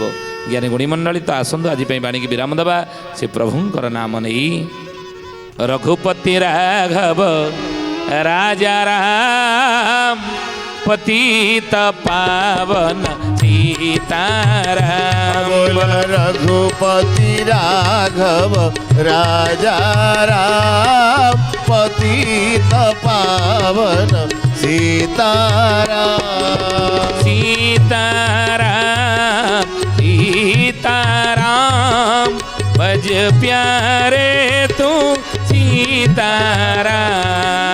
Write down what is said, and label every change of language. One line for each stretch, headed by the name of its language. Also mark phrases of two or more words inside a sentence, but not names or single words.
Odia: ଜ୍ଞାନୀ ଗୁଣିମଣ୍ଡଳୀ ତ ଆସନ୍ତୁ ଆଜି ପାଇଁ ବାଣୀକି ବିରାମ ଦେବା। ସେ ପ୍ରଭୁଙ୍କର ନାମ ନେଇ
Hindi: रघुपति राघव राजा राम पतित पावन सीताराम। बोल रघुपति राघव राजा राम पतित पावन सीताराम सीताराम सीताराम भज प्यारे तू सीताराम।